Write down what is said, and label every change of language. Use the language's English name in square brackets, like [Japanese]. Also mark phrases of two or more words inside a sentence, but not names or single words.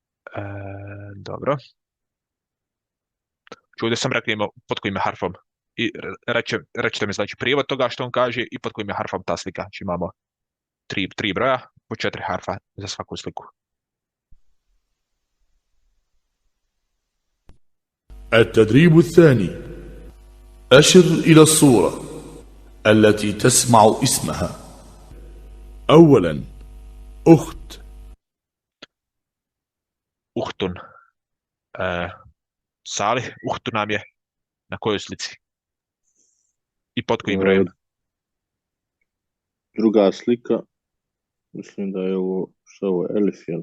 [Bosnian] Dobro. Ovdje sam rekao ima pod kojim je harfom. I rećete mi znači prijevod toga što on kaže i pod kojim je harfom ta slika. Znači imamo tri broja po 4 harfa za svaku sliku. [Arabic] التدريب الثاني. أشر إلى الصورة التي تسمع اسمها. أولا أخت. Uhtun. [Bosnian] Salih, Uhtun nam je na kojoj slici? I pod kojim brojem? Druga slika, mislim da je ovo, što je ovo, Elif, jel?